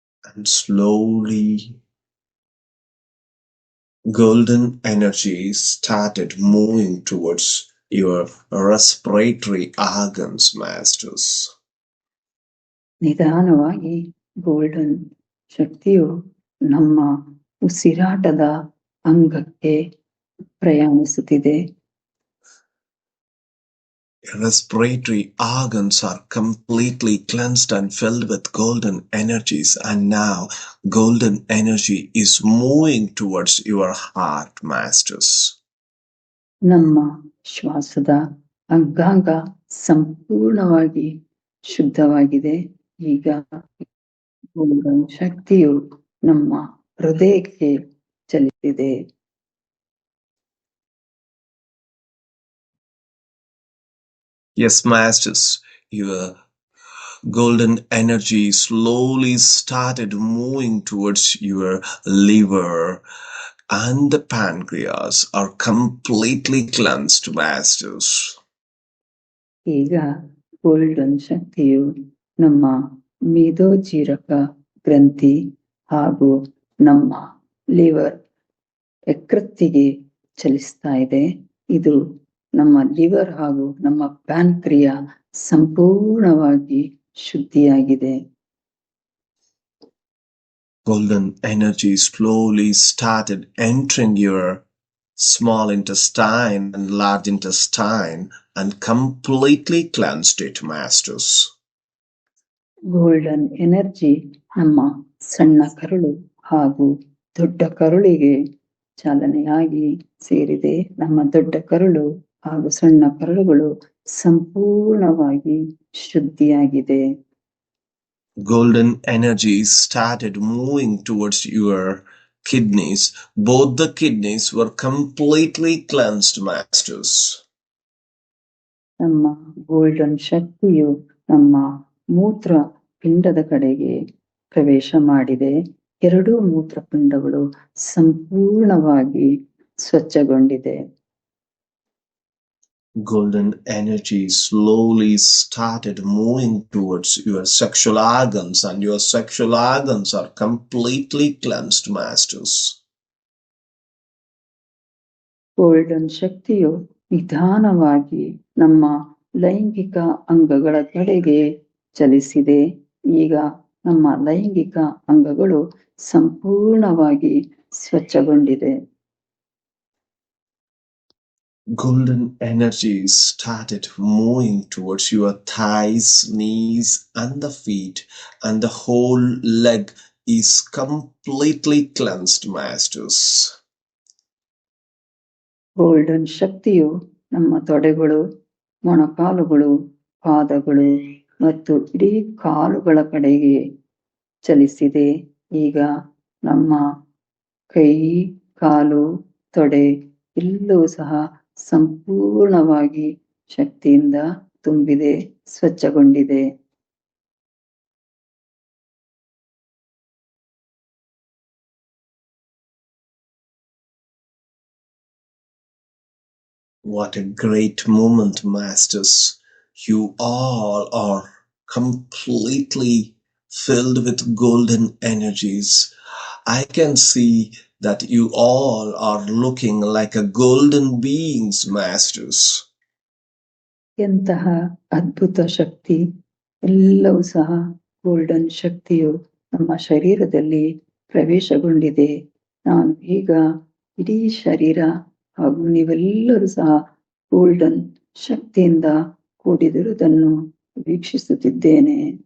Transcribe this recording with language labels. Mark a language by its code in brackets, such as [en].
[en] And slowly, golden energy started moving towards your respiratory organs, masters. [kn] ನಿಧಾನವಾಗಿ golden ಶಕ್ತಿಯು ನಮ್ಮ ಉಸಿರಾಟದ ಅಂಗಕ್ಕೆ ಪ್ರಯಾಣಿಸುತ್ತಿದೆ. [en] Respiratory organs are completely cleansed and filled with golden energies, and now golden energy is moving towards your heart, masters. [kn] ನಮ್ಮ ಶ್ವಾಸದ ಅಂಗಾಂಗ ಸಂಪೂರ್ಣವಾಗಿ ಶುದ್ಧವಾಗಿದೆ. ಈಗ golden ಶಕ್ತಿಯು ನಮ್ಮ ಹೃದಯಕ್ಕೆ ಚಲಿಸಿದೆ. [en] Yes, masters, your golden energy slowly started moving towards your liver, and the pancreas are completely cleansed, masters. [kn] ಈಗ golden ಶಕ್ತಿಯು ನಮ್ಮ ಮೇದೋಜೀರಕ ಗ್ರಂಥಿ ಹಾಗೂ ನಮ್ಮ ಲಿವರ್ ಯಕೃತ್ತಿಗೆ ಚಲಿಸ್ತಾ ಇದೆ. ಇದು ನಮ್ಮ ಲಿವರ್ ಹಾಗೂ ನಮ್ಮ ಪ್ಯಾನ್ಕ್ರಿಯಾ ಸಂಪೂರ್ಣವಾಗಿ ಶುದ್ಧಿಯಾಗಿದೆ. [en] Golden energy slowly started entering your small intestine and large intestine and completely cleansed it, masters. [kn] Golden energy ನಮ್ಮ ಸಣ್ಣ ಕರುಳು ಹಾಗೂ ದೊಡ್ಡ ಕರುಳಿಗೆ ಚಾಲನೆಯಾಗಿ ಸೇರಿದೆ. ನಮ್ಮ ದೊಡ್ಡ ಕರುಳು ಹಾಗೂ ಸಣ್ಣ ಕರುಳುಗಳು ಸಂಪೂರ್ಣವಾಗಿ ಶುದ್ಧಿಯಾಗಿದೆ. [en] Golden energy started moving towards your kidneys. Both the kidneys were completely cleansed, masters. [kn] ನಮ್ಮ ಗೋಲ್ಡನ್ ಶಕ್ತಿಯು ನಮ್ಮ ಮೂತ್ರ ಪಿಂಡದ ಕಡೆಗೆ ಪ್ರವೇಶ ಮಾಡಿದೆ. ಎರಡೂ ಮೂತ್ರಪಿಂಡಗಳು ಸಂಪೂರ್ಣವಾಗಿ ಸ್ವಚ್ಛಗೊಂಡಿದೆ. [en] Golden energy slowly started moving towards your sexual organs, and your sexual organs are completely cleansed, masters. [kn] Golden ಶಕ್ತಿಯು ನಿಧಾನವಾಗಿ ನಮ್ಮ ಲೈಂಗಿಕ ಅಂಗಗಳ ಕಡೆಗೆ ಚಲಿಸಿದೆ. ಈಗ ನಮ್ಮ ಲೈಂಗಿಕ ಅಂಗಗಳು ಸಂಪೂರ್ಣವಾಗಿ ಸ್ವಚ್ಛಗೊಂಡಿದೆ. [en] Golden energy started moving towards your thighs, knees, and the feet, and the whole leg is completely cleansed, masters. [kn] Golden ಶಕ್ತಿಯು ನಮ್ಮ ತೊಡೆಗಳು, ಮೊಣಕಾಲುಗಳು, ಪಾದಗಳು ಮತ್ತು ಇಡೀ ಕಾಲುಗಳ ಕಡೆಗೆ ಚಲಿಸಿದೆ. ಈಗ ನಮ್ಮ ಕೈ, ಕಾಲು, ತೊಡೆ ಎಲ್ಲವೂ ಸಹ ಸಂಪೂರ್ಣವಾಗಿ ಶಕ್ತಿಯಿಂದ ತುಂಬಿದೆ, ಸ್ವಚ್ಛಗೊಂಡಿದೆ. [en] What a great moment, masters. You all are completely filled with golden energies. I can see that you all are looking like a golden beings, masters. [kn] ಎಂತಹ ಅದ್ಭುತ ಶಕ್ತಿ! ಎಲ್ಲವೂ ಸಹ ಗೋಲ್ಡನ್ ಶಕ್ತಿಯು ನಮ್ಮ ಶರೀರದಲ್ಲಿ ಪ್ರವೇಶಗೊಂಡಿದೆ. ನಾನು ಈಗ ಇಡೀ ಶರೀರ ಹಾಗೂ ನೀವೆಲ್ಲರೂ ಸಹ ಗೋಲ್ಡನ್ ಶಕ್ತಿಯಿಂದ ಕೂಡಿದಿರುವುದನ್ನು ವೀಕ್ಷಿಸುತ್ತಿದ್ದೇನೆ.